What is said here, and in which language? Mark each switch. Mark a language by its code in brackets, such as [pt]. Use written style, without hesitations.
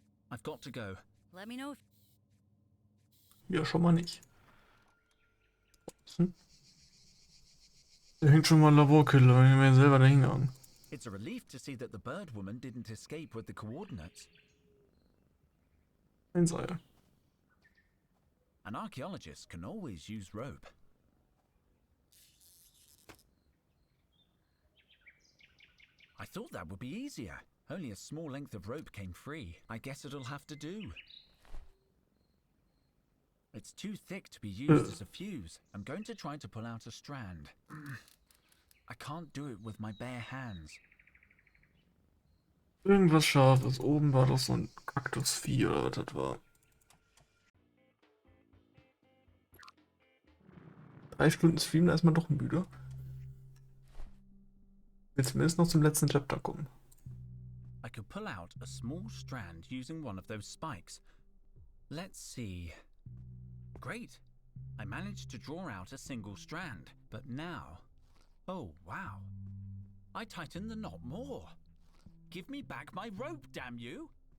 [en] I've got to go. Let me know if. [de] Ja, schon mal nicht. Hm? Da hängt schon mal ein Laborkiller, wenn ich mir selber da hingegangen. [en] It's a relief to see that the bird woman didn't escape with the coordinates. [de] Ein Seil. [en] An archaeologist can always use rope. I thought that would be easier. Only a small length of rope came free. I guess it'll have to do. It's too thick to be used as a fuse. I'm going to try to pull out a strand. I can't do it with my bare hands. [de] Irgendwas Scharfes. Oben war doch so ein Kaktusvieh oder was das war. 3 Stunden Stream, da ist man doch müde. Will zumindest noch zum letzten Chapter kommen. [en] I could pull out a small strand using one of those spikes. Let's see. Great. I managed to draw out a single strand, but now... Oh, wow. I tightened the knot more. Give me back my rope, damn you!